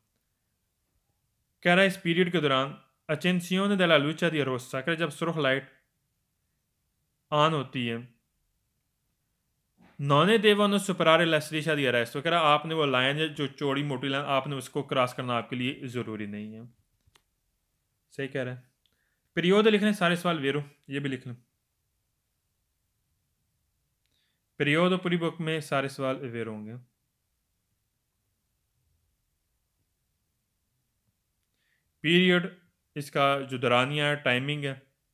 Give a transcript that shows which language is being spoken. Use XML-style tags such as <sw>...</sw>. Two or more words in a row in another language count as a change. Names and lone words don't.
<ur>کہہ رہا ہے اس پیریڈ کے دوران</ur> <it>accensione della luce di rossa</it> <ur>کہہ رہا ہے جب سرخ لائٹ آن ہوتی ہے</ur> <it>non devono superare la striscia di arresto</it> <ur>کہہ رہا آپ نے وہ لائن جو چوڑی موٹی لائن آپ نے اس کو کراس کرنا آپ کے لیے ضروری نہیں ہے صحیح کہہ رہا ہے پیریڈ لکھ لیں سارے سوال ویرو یہ بھی لکھ لیں پیریڈ پوری بک میں سارے سوال ویرو ہوں گے پیریڈ اس کا جو دورانیہ ہے ٹائمنگ ہے</ur>